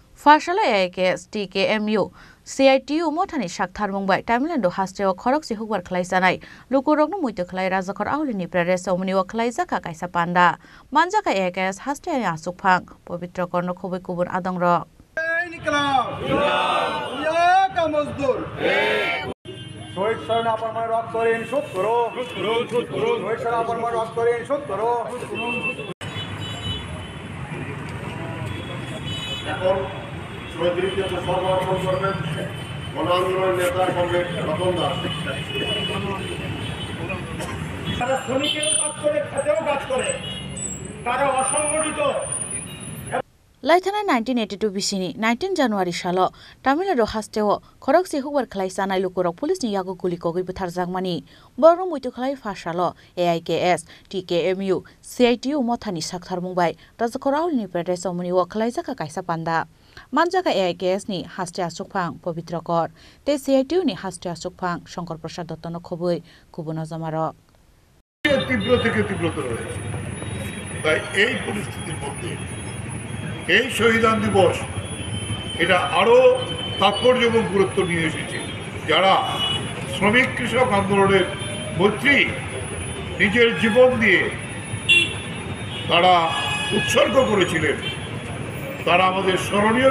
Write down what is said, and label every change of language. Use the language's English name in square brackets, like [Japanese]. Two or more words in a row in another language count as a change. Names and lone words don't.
[Kok Borok] Farshala AIKS TKMU CITU mothani sakthar mungbai Tamilnadu hasteo khorok si hukbar khlai sanai lukurokno muito khlai rajakhor aulini prare somni o khlai jaka kaisa panda manjaka AIKS haste ani asukphang pavitra korno khoboi kubun adongrok [Bangla] শহীদ স্মরণে আপনার রক্ত ঋণ শোধ করো শহীদ স্মরণে আপনার রক্ত ঋণ শোধ করো এখন শহীদকে সর্বর্পণ করবেন গণ আন্দোলনের নেতা কমরেড রতন দাস। তারা শ্রমিকেরও কাজ করে খেতেও কাজ করে তারা অসংগঠিত [Kok Borok] Laithana 1982 bisini 19 January shalo Tamilnadu hasteo khorok si hukbar khlai sanai lukurok police ni yago guli kogoi buthar jangmani borno muito khlai fashalo AIKS TKMU CITU mothani sakthar mungbai rajakhor ni prade somni o khlai jaka kaisa panda manjaka AIKS ni haste asukphang pavitrakor te CITU ni haste asukphang Shankar Prasad Dottono khoboi kubuno jamarok [Bangla] তীব্র থেকে তীব্রতর হয়েছে তাই এই পরিস্থিতির মধ্যে এই শহীদান দিবস এটা আরো তাৎপর্য এবং গুরুত্ব নিয়ে এসেছে যারা শ্রমিক কৃষক আন্দোলনের মৈত্রী নিজের জীবন দিয়ে তারা উৎসর্গ করেছিলেন তারা আমাদের স্মরণীয়